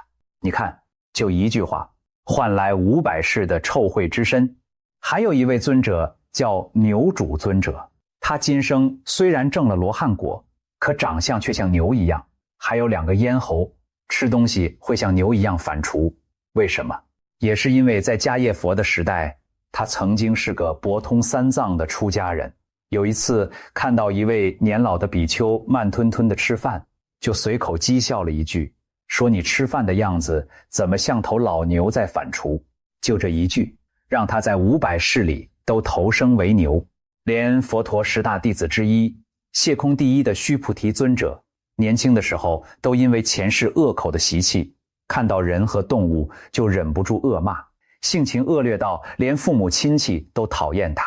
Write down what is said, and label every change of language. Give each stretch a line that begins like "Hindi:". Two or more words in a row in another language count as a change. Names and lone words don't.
Chinese: 你看，就一句話換來500世的臭穢之身。還有一位尊者叫牛主尊者，他今生雖然證了羅漢果，可長相卻像牛一樣，還有2個咽喉，吃東西會像牛一樣反芻。為什麼？也是因為在迦叶佛的時代，他曾經是個博通3藏的出家人。有一次看到一位年老的比丘慢吞吞地吃飯，就隨口讥笑了一句，說你吃飯的樣子怎麼像頭老牛在反芻。就這一句，讓他在500世裡都投生為牛。連佛陀10大弟子之一謝空第一的須菩提尊者，年輕的時候都因為前世惡口的習氣，看到人和動物就忍不住惡罵，性情惡劣到連父母親戚都討厭他。